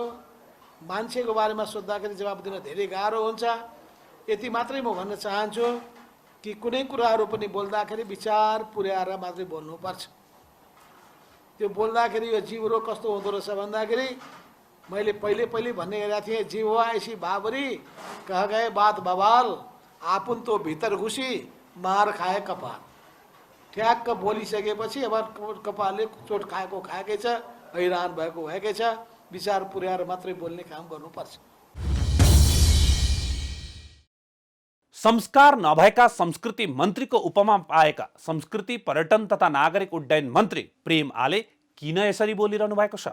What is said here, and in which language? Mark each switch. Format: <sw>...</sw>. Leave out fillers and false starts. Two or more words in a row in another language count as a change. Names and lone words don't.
<ne>मान्छेको बारेमा सोद्धाखेरि जवाफ दिन धेरै गाह्रो हुन्छ। यति मात्रै म भन्न चाहन्छु कि कुनै कुराहरू पनि बोल्दाखेरि विचार पुर्याएर मात्रै बोल्नुपर्छ। त्यो बोल्दाखेरि यो जीव रोग कस्तो हुँदो रहेछ भन्दाखेरि मैले पहिले भन्ने गरेका थिएँ,</ne> <hi>जीव हुआ ऐसी बाबरी कह गए बात बवाल आपुन तो भित्र घुसी मार खाए कपाल।</hi> <ne>ठ्याक्क बोलिसकेपछि अब कपालले चोट खाएकै छ, हैरान भएको भएकै छ। विचार पुर्याएर मात्रै बोल्ने काम गर्नुपर्छ। संस्कार नभएका संस्कृति मन्त्रीको उपमा पाएका संस्कृति पर्यटन तथा नागरिक उड्डयन मन्त्री प्रेम आले किन यसरी बोलिरहनु भएको छ?</ne>